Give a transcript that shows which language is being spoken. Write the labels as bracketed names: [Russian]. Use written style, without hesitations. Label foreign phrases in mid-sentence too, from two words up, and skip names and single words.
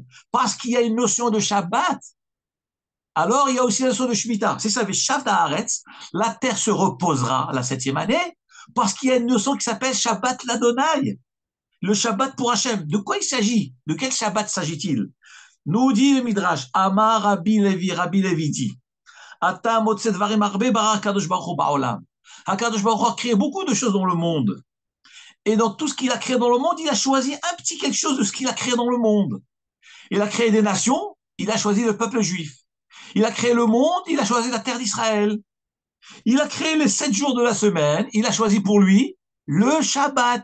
[French] Parce qu'il y a une notion de Shabbat, alors il y a aussi la notion de Shemitah. C'est ça, [Hebrew] ושבתה הארץ, [French] la terre se reposera la 7e année, parce qu'il y a une notion qui s'appelle [Hebrew] שבת לה. [French] Le Shabbat pour Hachem. De quoi il s'agit? De quel Shabbat s'agit-il? Nous dit le Midrash, [Hebrew] אמר רבי לוי dit, אתה מוצא דברים הרבה ברא הקדוש ברוך הוא בעולם. הקדוש ברוך הוא [French] a créé beaucoup de choses dans le monde. Et dans tout ce qu'il a créé dans le monde, il a choisi un petit quelque chose de ce qu'il a créé dans le monde. Il a créé des nations, il a choisi le peuple juif. Il a créé le monde, il a choisi la terre d'Israël. Il a créé les 7 jours de la semaine, il a choisi pour lui le Shabbat.